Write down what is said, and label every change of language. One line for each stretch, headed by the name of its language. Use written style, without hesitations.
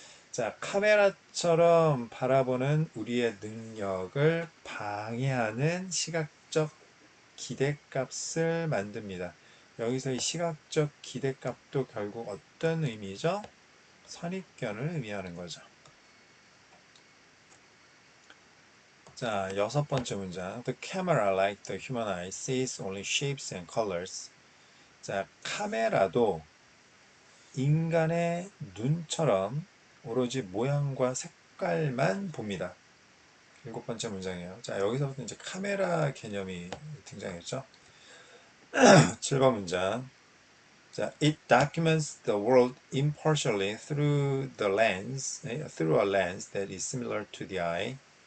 Korean: 자, 카메라처럼 바라보는 우리의 능력을 방해하는 시각적 기대값을 만듭니다. 여기서 이 시각적 기대값도 결국 어떤 의미죠? 선입견을 의미하는 거죠. 자, 여섯 번째 문장.
English: The camera, like the human eye, sees only shapes and colors.
Korean: 자, 카메라도 인간의 눈처럼 오로지 모양과 색깔만 봅니다. 일곱 번째 문장이에요. 자, 여기서부터 이제 카메라 개념이 등장했죠. 7번 문장.
English: 자, it documents the world impartially through a lens that is similar to the eye.